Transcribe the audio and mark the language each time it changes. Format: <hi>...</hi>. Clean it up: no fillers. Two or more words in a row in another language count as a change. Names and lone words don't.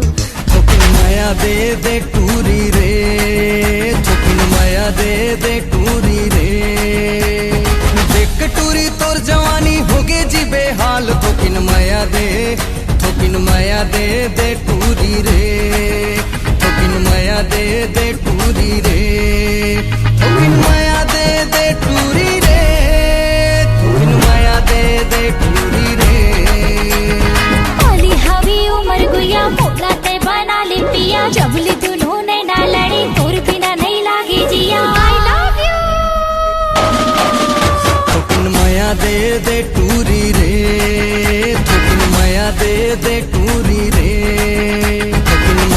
<hne>थोकिन माया दे टूरी रे थोकिन माया दे टूरी रे देख टूरी तोर जवानी होगे जी बेहाल थोकिन माया दे टूरी रे थोकिन माया दे टूरी रे थोकिन माया दे टूरी रे थोकिन माया दे टूरी रे हाली हावी उमर गुया मोला ते बना ले पिया जबले दुनो नैना लड़े तोर बिना नहीं लागे जिया</hne> <en>I love you</en> <hne>थोकिन माया दे टूरी रे थोकिन माया दे टूरी रे</hne>